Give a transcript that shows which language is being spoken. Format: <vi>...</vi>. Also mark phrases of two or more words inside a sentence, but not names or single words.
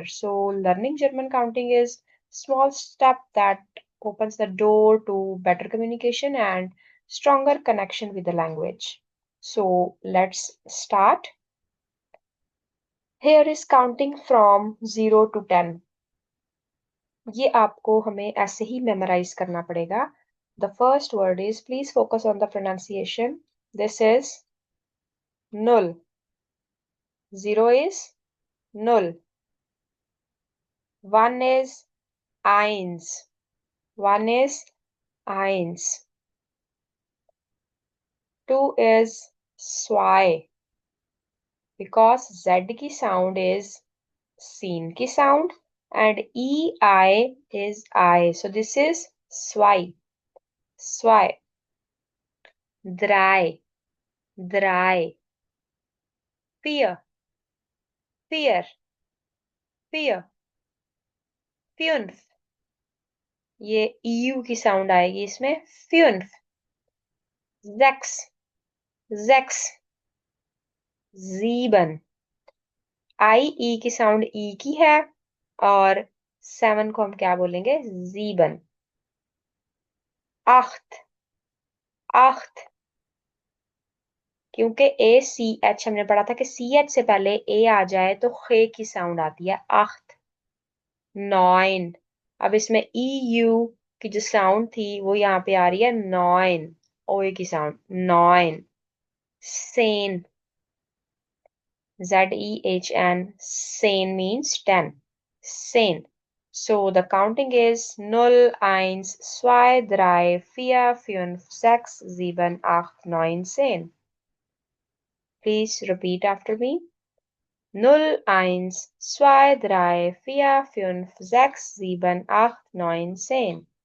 <en>So learning German counting is small step that opens the door to better communication and stronger connection with the language. So let's start. Here is counting from 0 to 10.</en> <hi>ये आपको हमें ऐसे ही मेमोराइज करना पड़ेगा.</hi> <en>The first word is please focus on the pronunciation. this is null. 0 is null. 1 is eins. 1 is eins. 2 is zwei. Because Z की sound is seen की sound and EI is I. So this is</en> <de>zwei. Zwei. Drei. Drei. Vier. Vier. Vier. Fünf.</de> <hi>ये EU की साउंड आएगी इसमें.</hi> <de>Fünf. Sechs. Sechs. Sieben.</de> <hi>IE की साउंड E की है और 7 को हम क्या बोलेंगे?</hi> <de>Sieben. Acht. Acht.</de> <hi>क्योंकि ACH हमने पढ़ा था कि CH से पहले A आ जाए तो खे की साउंड आती है.</hi> <de>Acht. Neun.</de> <hi>अब इसमें EU की जो साउंड थी वो यहाँ पे आ रही है. Neun. OE की साउंड.</hi> <de>Neun. Zehn. Zehn. Zehn</de> <en>means 10. Zehn. So the counting is 0, 1, 2, 3, 4, 5, 6, 7, 8, 9, 10. Please repeat after me. 0, 1, 2, 3, 4, 5, 6, 7, 8, 9, 10.</en>